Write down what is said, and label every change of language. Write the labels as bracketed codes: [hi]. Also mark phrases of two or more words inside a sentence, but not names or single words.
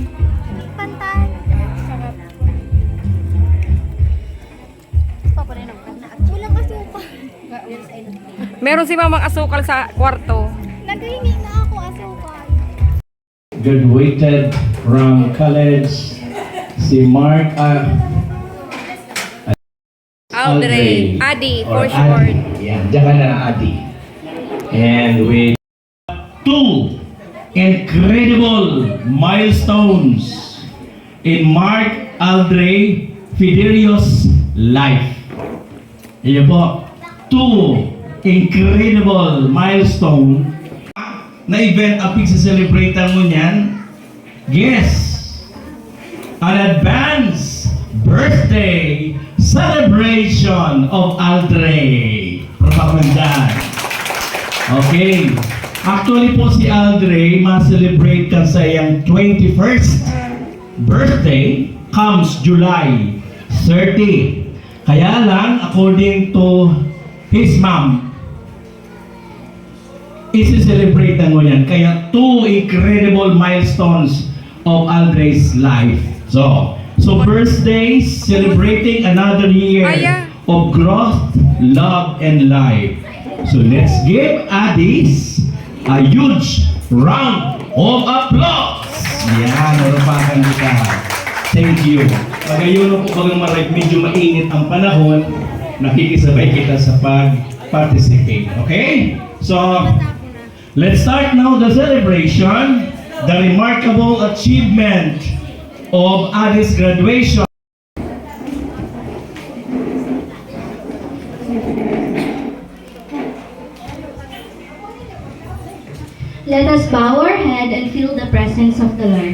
[tl] Pantay. Sarap. Paparin ang kana. Walang asukal. Meron si mamang asukal sa kwarto. Naghihingi na ako asukal. [en] Graduated from college, si Mark Aldre. Adi, for or short. Adi. Yeah, [tl] diyan ka na Adi. [en] And with 2 incredible milestones in Mark Aldre Fidelio's life. [tl] Iyan po, 2 [en] incredible milestone [tl] na event ang pagsa-celebrate mo niyan. [en] Yes, an advance birthday celebration of Aldre [tl] Palakpakan dyan. [en] Okay. [bik] Actually po si Aldre, ma-celebrate ka sa iyang [en] 21st birthday comes July 30. [tl] Kaya lang, [en] according to his mom, [bik] isi-celebrate na mo yan. [en] Kaya two incredible milestones of Aldre's life. So birthdays, celebrating another year of growth, love, and life. So let's give Addis a huge round of applause. [bik] Yan, narupakan kita. [en] Thank you. [bik] Pagayon po bagang medyo mainit ang panahon, nakikisabay kita sa pag-participate. [en] Okay? So, let's start now the celebration, the remarkable achievement of Addis graduation. Let us bow our head and feel the presence of the Lord.